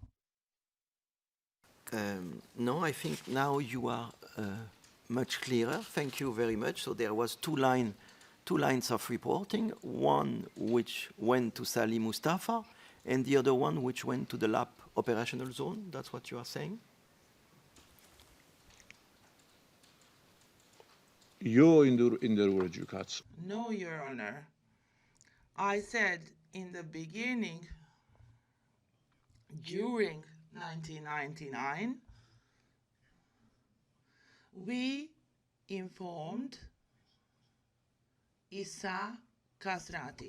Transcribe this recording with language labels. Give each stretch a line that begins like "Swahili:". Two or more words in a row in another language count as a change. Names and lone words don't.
English: No, I think now you are much clearer. Thank you very much. So there was two lines of reporting, one which went to Salih Mustafa, and the other one which went to the lab operational zone. That's what you are saying?
Albanian: Jo inderuar gjykatës.
English: No, Your Honor. I said in the beginning, during 1999, we informed Issa Kasrati.